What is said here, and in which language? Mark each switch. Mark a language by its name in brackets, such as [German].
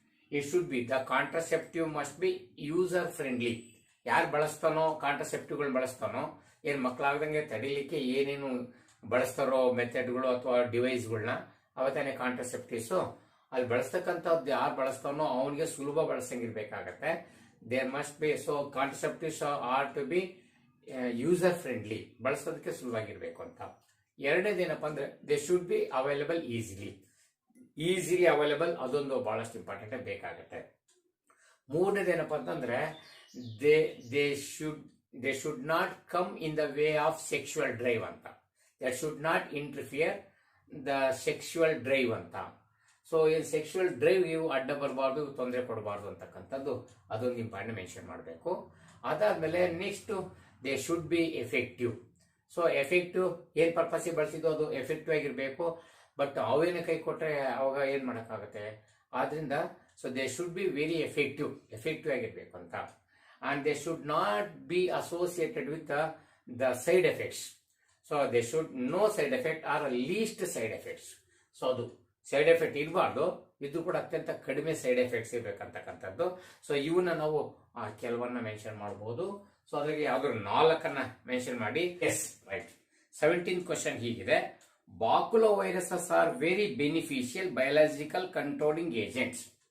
[English] It should be, the contraceptive must be user friendly. [Kannada] ಯಾರು ಬಳಸ್ತಾನೋ ಕಾಂಟ್ರಾಸೆಪ್ಟಿವ್ಗಳು ಬಳಸ್ತಾನೋ, ಏನ್ ಮಕ್ಕಳಾಗದಂಗೆ ತಡಿಲಿಕ್ಕೆ ಏನೇನು ಬಳಸ್ತಾರೋ ಮೆಥಡ್ಗಳು ಅಥವಾ ಡಿವೈಸ್ಗಳನ್ನ ಅವತ್ತಾನೆ ಕಾಂಟ್ರಾಸೆಪ್ಟಿವ್ಸ್. ಅಲ್ಲಿ ಬಳಸ್ತಕ್ಕಂಥದ್ದು ಯಾರು ಬಳಸ್ತಾನೋ ಅವನಿಗೆ ಸುಲಭ ಬಳಸಂಗಿರ್ಬೇಕಾಗತ್ತೆ. [English] there must be, so contraceptives are to be user friendly, [Kannada] ಬಳಸೋದಕ್ಕೆ ಸುಲಭವಾಗಿರ್ಬೇಕು ಅಂತ. ಎರಡನೇದೇನಪ್ಪ ಅಂದ್ರೆ, [English] they should be available easily available, [Kannada] ಅದೊಂದು ಬಹಳಷ್ಟು ಇಂಪಾರ್ಟೆಂಟ್ ಬೇಕಾಗುತ್ತೆ. ಮೂರನೇದೇನಪ್ಪ ಅಂತಂದ್ರೆ, [English] They should not come in the way of sexual drive ಅಂತ. That should not interfere the sexual drive ಅಂತ. [Kannada] So ಏನು ಸೆಕ್ಷುವಲ್ ಡ್ರೈವ್ ಇವು ಅಡ್ಡ ಬರಬಾರ್ದು, ತೊಂದರೆ ಕೊಡಬಾರ್ದು ಅಂತಕ್ಕಂಥದ್ದು ಅದೊಂದು ಇಂಪಾರ್ಟೆಂಟ್ ಮೆನ್ಷನ್ ಮಾಡಬೇಕು. ಅದಾದ್ಮೇಲೆ next, [English] They should be effective. [Kannada] So effective ಏನ್ ಪರ್ಪಸ್ಗೆ ಬಳಸಿದ್ದು ಅದು ಎಫೆಕ್ಟಿವ್ ಆಗಿರ್ಬೇಕು. ಬಟ್ ಅವೇನು ಕೈ ಕೊಟ್ಟರೆ ಅವಾಗ ಏನ್ ಮಾಡೋಕ್ಕಾಗತ್ತೆ. ಆದ್ರಿಂದ so [English] they should be very effective [Kannada] ಆಗಿರ್ಬೇಕು ಅಂತ. [English] and they should not be associated with the side effects. So they should no side effect or least side effects. [Kannada] So ಅದು ಸೈಡ್ ಎಫೆಕ್ಟ್ ಇರಬಾರ್ದು, ಇದು ಕೂಡ ಅತ್ಯಂತ ಕಡಿಮೆ ಸೈಡ್ ಎಫೆಕ್ಟ್ಸ್ ಇರಬೇಕಂತಕ್ಕಂಥದ್ದು. ಸೊ ಇವನ್ನ ನಾವು ಕೆಲವನ್ನ ಮೆನ್ಷನ್ ಮಾಡಬಹುದು. ಸೊ ಅದ್ರಲ್ಲಿ ಯಾವ್ದಾದ್ರು 4 ಮೆನ್ಷನ್ ಮಾಡಿ. S, right. [English] 17th [Kannada] ಕ್ವಶನ್ ಹೀಗಿದೆ: [English] Baculoviruses are very beneficial biological controlling agents.